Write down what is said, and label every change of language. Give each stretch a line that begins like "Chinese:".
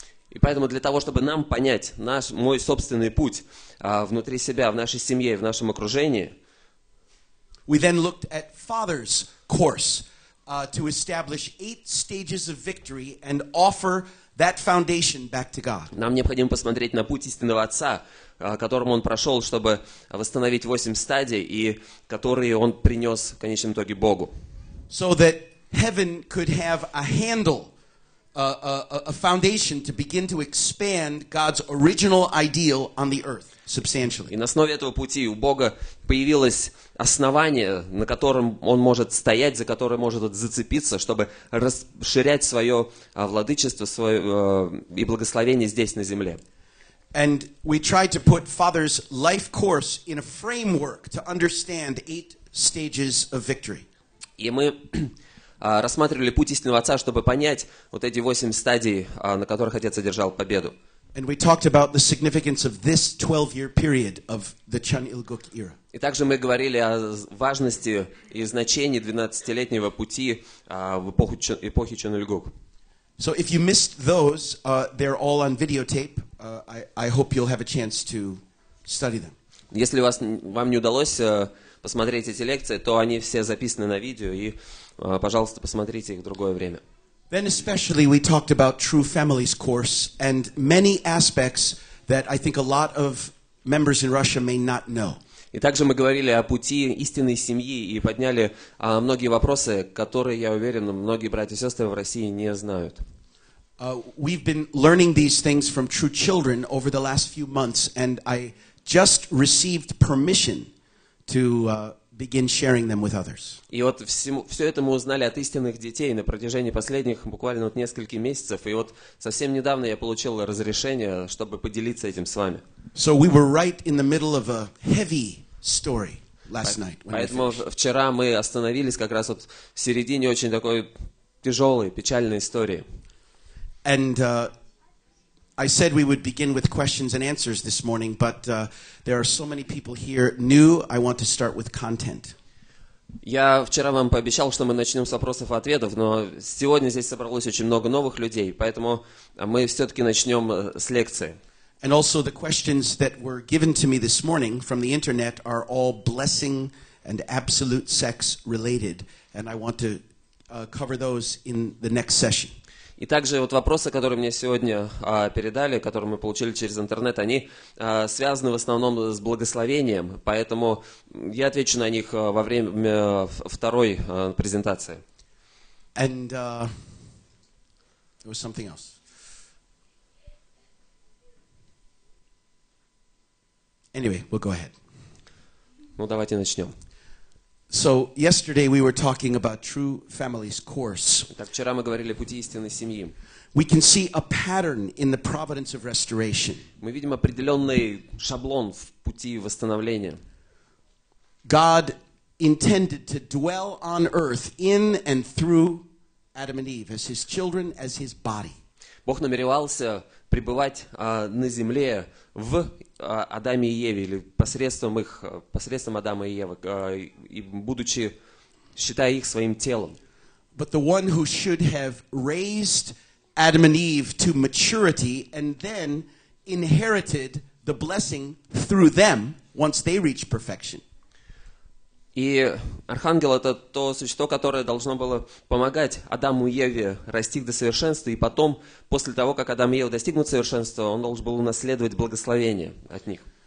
Russian: И поэтому для того, чтобы нам понять мой собственный путь внутри себя, в нашей семье, в нашем окружении,
English: we then looked at Father's course to establish 8 stages of victory and offer that foundation back to God.
Russian: Нам необходимо посмотреть на путь истинного Отца, которым он прошел, чтобы восстановить 8 стадий, и которые он принес в конечном итоге Богу.
English: So that heaven could have a handle, a foundation to begin to expand God's original ideal on the earth substantially.
Russian: И на основе этого пути у Бога появилось основание, на котором он может стоять, за которое может зацепиться, чтобы расширять свое владычество и благословение здесь, на земле.
English: And we tried to put Father's life course in a framework to understand 8 stages of victory.
Russian: И мы рассматривали путь истинного Отца, чтобы понять вот эти 8 стадий, на которых Отец одержал победу.
English: And we talked about the significance of this 12-year period of the Chun-Il-guk era.
Russian: И также мы говорили о важности и значении 12-летнего пути в эпохи Чон-Il-гук.
English: So if you missed those, they're all on videotape. I hope you'll have a chance to study them.
Russian: Если вам не удалось посмотреть эти лекции, то они все записаны на видео, и, пожалуйста, посмотрите их в другое время.
English: Then especially we talked about True Families course and many aspects that I think a lot of members in Russia may not know.
Russian: И также мы говорили о пути истинной семьи и подняли многие вопросы, которые, я уверен, многие братья и сестры в России не знают.
English: We've been learning these things from True Children over the last few months, and I just received permission to begin sharing them with others.
Russian: И вот все это мы узнали от истинных детей на протяжении последних буквально вот нескольких месяцев. И вот совсем недавно я получил разрешение, чтобы поделиться этим с вами.
English: So we were right in the middle of a heavy story last night.
Russian: Поэтому вчера мы остановились как раз вот в середине очень такой тяжелой, печальной истории.
English: And I said we would begin with questions and answers this morning, but there are so many people here new. I want to start with content.
Russian: Я вчера вам пообещал, что мы начнем с вопросов и ответов, но сегодня здесь собралось очень много новых людей, поэтому мы все-таки начнем с лекции.
English: And also the questions that were given to me this morning from the internet are all blessing and absolute sex related, and I want to cover those in the next session.
Russian: И также вот вопросы, которые мне сегодня передали, которые мы получили через интернет, они связаны в основном с благословением, поэтому я отвечу на них во время второй презентации.
English: And there was something else. Anyway, we'll go ahead.
Russian: Ну, давайте начнем.
English: So yesterday we were talking about True Families course.
Russian: Так, вчера мы говорили о пути истинной семьи.
English: We can see a pattern in the providence of restoration.
Russian: Мы видим определенный шаблон в пути восстановления.
English: God intended to dwell on earth in and through Adam and Eve as his children, as his body.
Russian: Бог намеревался пребывать на земле в Адаме и Еве, или посредством Адама и Евы, и будучи, считая их своим телом.
English: But the one who should have raised Adam and Eve to maturity and then inherited the blessing through them once they reach perfection.
Russian: И архангел — это то существо, которое должно было помогать Адаму и Еве расти до совершенства, и потом, после того, как Адам и Ева достигнут совершенства, он должен был унаследовать благословение от них.